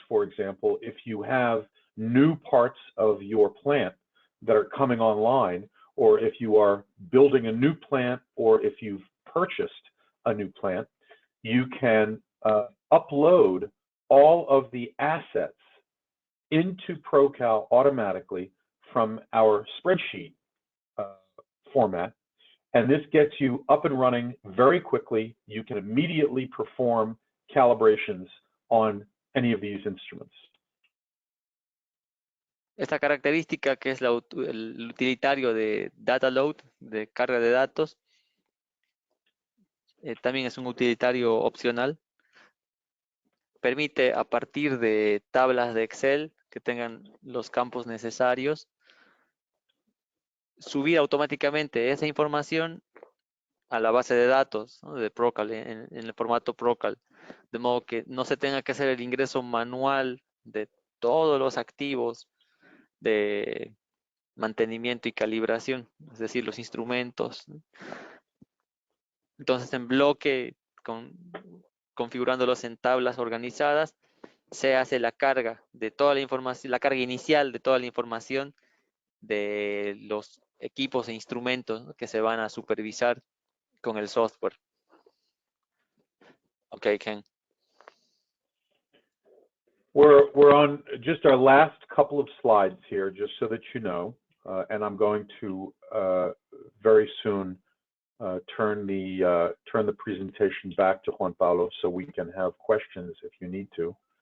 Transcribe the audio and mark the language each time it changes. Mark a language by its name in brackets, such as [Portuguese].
[English] For example, if you have new parts of your plant that are coming online, or if you are building a new plant, or if you've purchased a new plant, you can upload all of the assets into ProCal automatically from our spreadsheet format. And this gets you up and running very quickly. You can immediately perform calibrations on any of these instruments. [Spanish] Esta característica que es el utilitario de data load, de carga de datos, también es un utilitario opcional. Permite a partir de tablas de Excel que tengan los campos necesarios, subir automáticamente esa información a la base de datos, ¿no?, de ProCal, en el formato ProCal, de modo que no se tenga que hacer el ingreso manual de todos los activos de mantenimiento y calibración, es decir, los instrumentos, ¿no? Entonces, en bloque, configurándolos en tablas organizadas, se hace la carga de toda la información, la carga inicial de toda la información de los equipos e instrumentos, ¿no?, que se van a supervisar con el software. [English] Okay, Ken. We're on just our last couple of slides here, just so that you know, and I'm going to very soon turn the presentation back to Juan Pablo so we can have questions if you need to.